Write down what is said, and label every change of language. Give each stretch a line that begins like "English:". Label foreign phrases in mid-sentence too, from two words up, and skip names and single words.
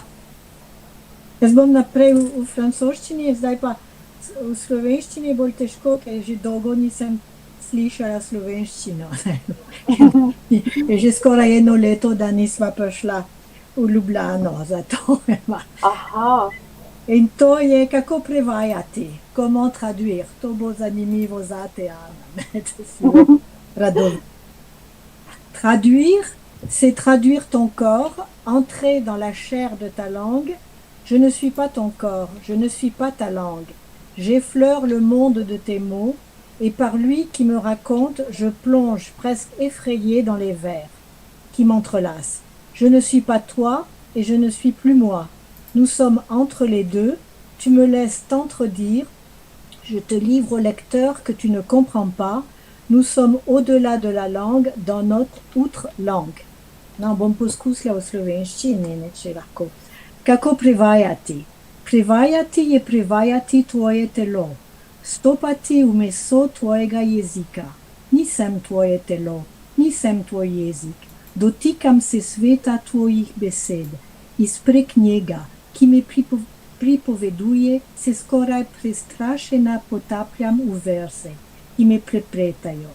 Slovenian: Jaz bom naprej v francoščini, zdaj pa v slovenščini bolj težko, ker že dolgo nisem slišala slovenščino. Je že skoraj 1 leto, da nisva prišla v Ljubljano, zato. Aha. In to je, kako prevajati,
French: comment traduire.
Slovenian: To bo zanimivo zate, Ana. Radovna.
French: Traduire, c'est traduire ton corps, entrer dans la chair de ta langue. Je ne suis pas ton corps, je ne suis pas ta langue. J'effleure le monde de tes mots, et par lui qui me raconte, je plonge presque effrayée dans les vers qui m'entrelacent. Je ne suis pas toi, et je ne suis plus moi. Nous sommes entre les deux, tu me laisses t'entredire, je te livre au lecteur que tu ne comprends pas, nous sommes au-delà de la langue, dans notre outre-langue.
Slovenian: No, bom poskusila v slovenščini, če lahko. Kako prevajati? Prevajati je prevajati tvoje telo, stopati v meso tvojega jezika. Nisem tvoje telo, nisem tvoj jezik, dotikam se sveta tvojih besed, izprek njega, ki me pripoveduje, se skoraj prestrašena potapljam v verze, ki me prepletajo.